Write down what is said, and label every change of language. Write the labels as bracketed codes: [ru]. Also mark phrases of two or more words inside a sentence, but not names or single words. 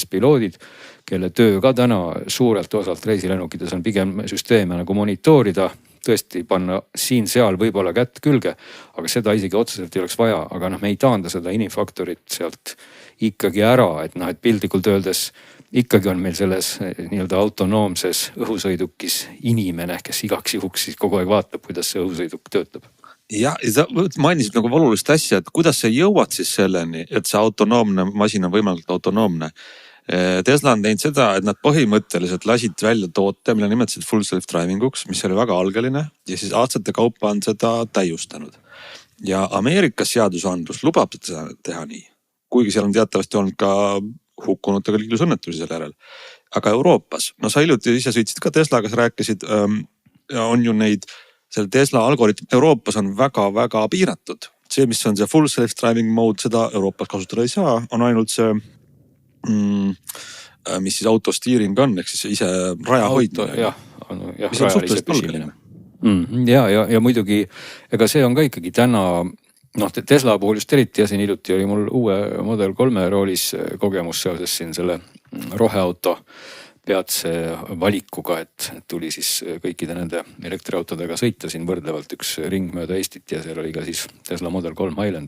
[et] piloodid, kelle töö ka täna suurelt osalt reisilennukites on pigem süsteeme nagu monitoorida, tõesti panna siin-seal võib-olla kätt külge, aga seda isegi otseselt ei oleks vaja, aga me ei taanda seda inimfaktorit sealt ikkagi ära, et piltlikult öeldes ikkagi on meil selles nii-öelda autonoomses õhusõidukis inimene, kes igaks juhuks siis kogu aeg vaatab, kuidas see õhusõiduk töötab. Ja sa mainisid nagu olulist asja, et kuidas sa jõuad siis selleni, et see autonoomne masin on võimalikult autonoomne. Tesla on teinud seda, et nad põhimõtteliselt lasid välja toote, mille nimetasid [en] full self-driving [et] uks, mis oli väga algeline ja siis aastate kaupa on seda täiustanud. Ja Ameerikas seadusandlus lubab seda teha nii, kuigi seal on teatavasti olnud ka hukkunutega liiklusõnnetusi selle järel. Aga Euroopas, sa hiljuti ise sõitsid ka Teslaga, sa rääkisid, on ju neid selle Tesla algoritm Euroopas on väga-väga piiratud. See, mis on see [en] full self-driving mode, [et] seda Euroopas kasutada ei saa, on ainult see, mis siis autosteering on, ehk siis ise raja hoidmine. Jah, rajalise püsimine. Ja muidugi, ega see on ka ikkagi täna, Tesla puhul just eriti ja siin hiljuti oli mul uue Model 3 roolis kogemus seoses siin selle roheauto peatse valikuga, et tuli siis kõikide nende elektriautodega sõita siin võrdlevalt üks ring mööda Eestit ja seal oli ka siis Tesla Model 3 Highland.